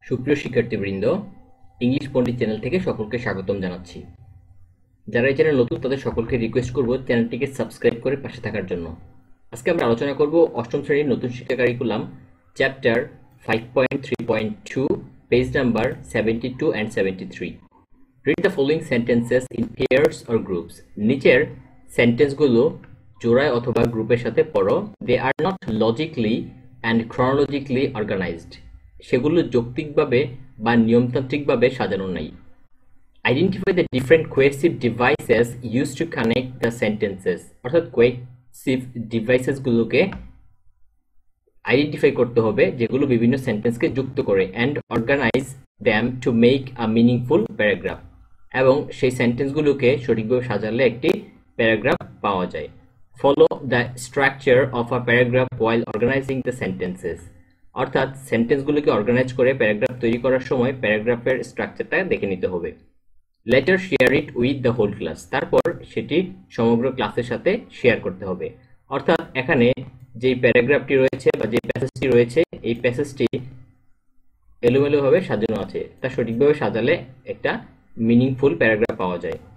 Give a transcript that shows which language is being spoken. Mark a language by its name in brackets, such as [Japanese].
[Bangla] সুপ্রিয় শিক্ষার্থীবৃন্দ, ইংলিশ পণ্ডিত চ্যানেল থেকে সকলকে স্বাগতম জানাচ্ছি। যারা এই চ্যানেল নতুন তাদের সকলকে রিকোয়েস্ট করব চ্যানেলটিকে সাবস্ক্রাইব করে পাশে থাকার জন্য। আজকে আমরা আলোচনা করব অষ্টম শ্রেণীর নতুন শিক্ষা curriculum chapter 5.3.2 page number 72 and 73। [English] Read the following sentences in pairs or groups। [Bangla] নিচের সেন্টেন্সগুলো জোড়ায় অথবা গ্রুপের সাথে পড়ো। [English] They are not logically and chronologically organized। [Bangla] সেগুলো যৌক্তিকভাবে বা নিয়মতান্ত্রিকভাবে সাজানো নাই। [English] Identify the different cohesive devices used to connect the sentences। [Bangla] অর্থাৎ cohesive devices গুলোকে আইডেন্টিফাই করতে হবে যেগুলো বিভিন্ন সেন্টেন্সকে যুক্ত করে, [English] and organize them to make a meaningful paragraph। [Bangla] এবং সেই সেন্টেন্সগুলোকে সঠিকভাবে সাজালে একটি প্যারাগ্রাফ পাওয়া যায়। [English] Follow the structure of a paragraph while organizing the sentences। [Bangla] অর্থাৎ সেন্টেন্সগুলোকে অর্গানাইজ করে প্যারাগ্রাফ তৈরি করার সময় প্যারাগ্রাফের স্ট্রাকচারটা দেখে নিতে হবে। [English] Later share it with the whole class. [Bangla] তারপর সেটি সমগ্র ক্লাসের সাথে শেয়ার করতে হবে। অর্থাৎ এখানে যে প্যারাগ্রাফটি রয়েছে বা যে প্যাসেজটি রয়েছে, এই প্যাসেজটি এলোমেলোভাবে সাজানো আছে, তা সঠিকভাবে সাজালে একটা মিনিংফুল প্যারাগ্রাফ পাওয়া যায়।